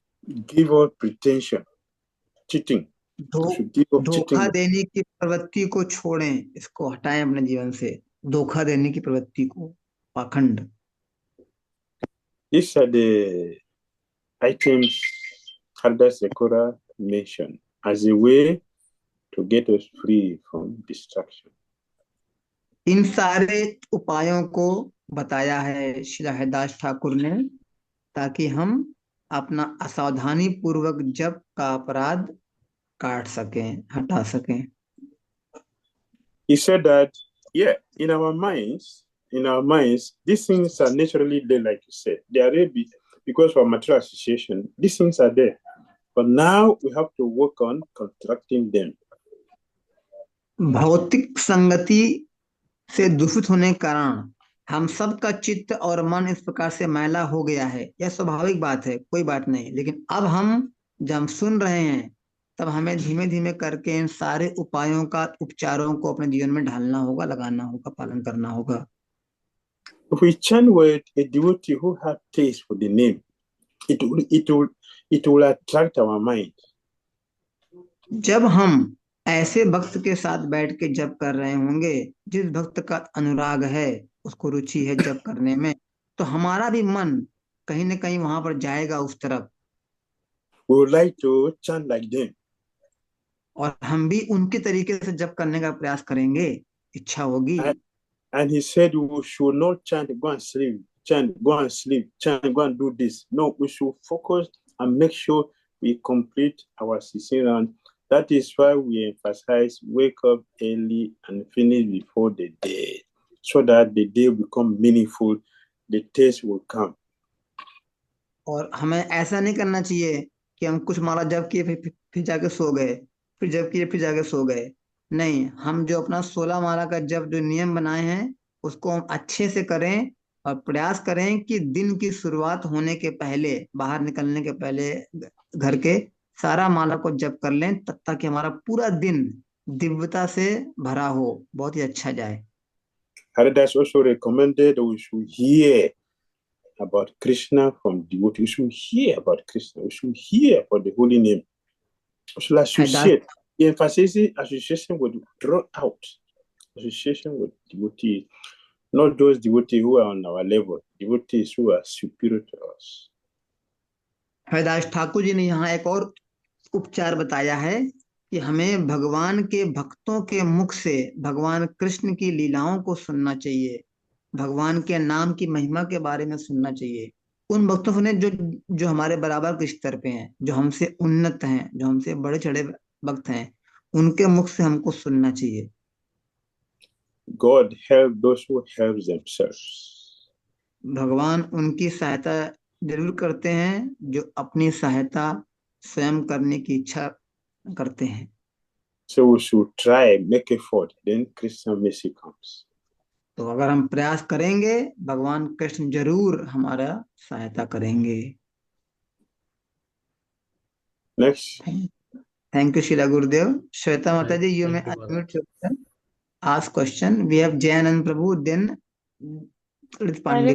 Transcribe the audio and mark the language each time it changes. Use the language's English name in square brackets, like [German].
[English] Give up pretension, cheating. We should give up [Hindi] धोखा [English] cheating. [Hindi] देने की प्रवृत्ति को छोड़ें, इसको हटाएं अपने जीवन से, धोखा देने की प्रवृत्ति को, पाखंड। [English] These are the items Haridas Thakur mentioned as a way to get us free from distraction. इन सारे उपायों को बताया है श्री हरिदास ठाकुर ने, ताकि हम अपना असावधानी पूर्वक जप का अपराध काट सकें, हटा सकें। He said that, yeah, in our minds, these things are naturally there, like you said. They are there because of our material association. These things are there. But now we have to work on contracting them. [Hindi] भौतिक संगति से दूषित होने के कारण हम सबका चित्त और मन इस प्रकार से मैला हो गया है। यह स्वाभाविक बात है, कोई बात नहीं। लेकिन अब हम जब हम सुन रहे हैं तब हमें धीमे धीमे करके इन सारे उपायों का, उपचारों को अपने जीवन में ढालना होगा, लगाना होगा, पालन करना होगा। [English] If we chant with a devotee who has taste for the name, it will attract our mind. [Hindi] जब हम ऐसे भक्त के साथ बैठ के जप कर रहे होंगे, जिस भक्त का अनुराग है, उसको रुचि है जप करने में, तो हमारा भी मन कहीं ना कहीं वहां पर जाएगा उस तरफ। [English] We would like to chant like them. [Hindi] और हम भी उनके तरीके से जप करने का प्रयास करेंगे, इच्छा होगी। [English] And he said we should not chant, go and sleep, chant, go and sleep, chant, go and do this. No, we should focus and make sure we complete our 16 rounds. That is why we emphasize wake up early and finish before the day, so that the day will become meaningful, the taste will come. [Hindi] और हमें ऐसा नहीं करना चाहिए कि हम कुछ माला जप किए फिर जाके सो गए, फिर जप किए फिर जाके सो गए। नहीं, हम जो अपना 16 माला का जप जो नियम बनाए हैं उसको हम अच्छे से करें और प्रयास करें कि दिन की शुरुआत होने के पहले, बाहर निकलने के पहले घर के, सारा माला को जप कर लें, ताकि हमारा पूरा दिन दिव्यता से भरा हो, बहुत ही अच्छा जाए। [English] Haridas also recommended that we should hear about Krishna from devotees. We should hear about Krishna. We should hear about the holy name. We should associate. The emphasis association would draw out. Association with devotees, not those devotees who are on our level, devotees who are superior to us. [Hindi] Haridas Thakur ji ने यहाँ एक और उपचार बताया है कि हमें भगवान के भक्तों के मुख से भगवान कृष्ण की लीलाओं को सुनना चाहिए, भगवान के नाम की महिमा के बारे में सुनना चाहिए। उन भक्तों ने जो हमारे बराबर के स्तर पे हैं, जो हमसे उन्नत हैं, जो हमसे बड़े चढ़े भक्त हैं, उनके मुख से हमको सुनना चाहिए। [English] God help those who help themselves. [Hindi] भगवान उनकी सहायता जरूर करते हैं जो अपनी सहायता स्वयं करने की इच्छा करते हैं। [English] So we should try, make effort, then Christian mercy comes. [Hindi] तो अगर हम प्रयास करेंगे भगवान कृष्ण जरूर हमारा सहायता करेंगे। [English] Next. Thank you Shila Gurudev. Shweta माता ji, you may Thank you, Maharaj. Unmute yourself, ask question. We have Jayanand Prabhu, then Lalit Pandey